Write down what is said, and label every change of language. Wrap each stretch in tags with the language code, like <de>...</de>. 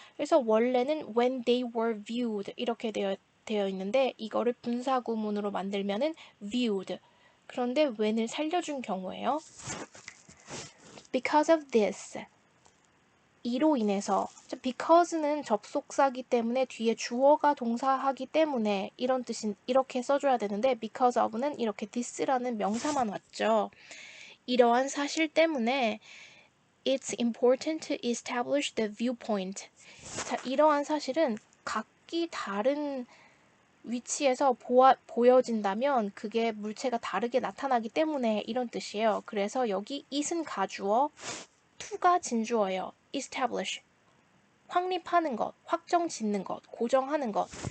<ko>그래서 원래는</ko> <en>when they were viewed</en> <ko>이렇게 되어 있는데 이거를 분사구문으로 만들면은 viewed 그런데 when을 살려준 경우예요.</ko> <en>Because of this</en> <ko>이로 인해서 because는 접속사기 때문에 뒤에 주어가 동사하기 때문에 이런 뜻인 이렇게 써줘야 되는데</ko> <en>because of</en> <ko>는 이렇게 this라는 명사만 왔죠. 이러한 사실 때문에</ko> <en>it's important to establish the viewpoint.</en> <ko>자, 이러한 사실은 각기 다른 위치에서 보여진다면 그게 물체가 다르게 나타나기 때문에 이런 뜻이에요. 그래서 여기 it은 가주어, to가 진주어예요. establish, 확립하는 것, 확정 짓는 것, 고정하는 것.</ko>